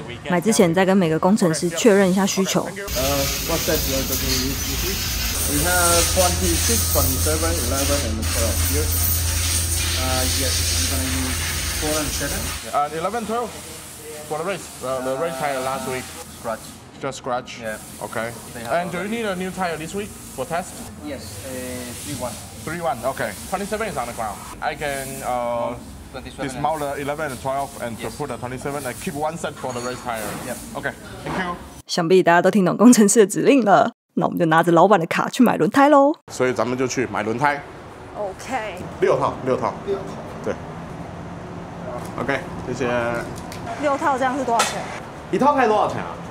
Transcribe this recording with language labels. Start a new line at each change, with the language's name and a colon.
Chinese: 买之前再跟每个工程师确认一下需求。
English: What set you are looking this week? We have 26, 27, 11, and 12 here. Yes, I'm gonna use 4 and 7. 11, 12 for the race. The race tire last week. Scratch. Just scratch. Yeah. Okay. And do you need a new tire this week for test? Yes, 3-1. 3-1. Okay. 27 is on the ground. I can dismount the 11 and 12 and to put the 27 and keep one set for the race tire. Yep. Okay. Thank you.
Chinese: 想必大家都听懂工程师的指令了，那我们就拿着老板的卡去买轮胎喽。所以咱们就去买轮胎。 OK。 6套。对。OK， 谢谢。 6套这样是多少钱？一套胎多少钱啊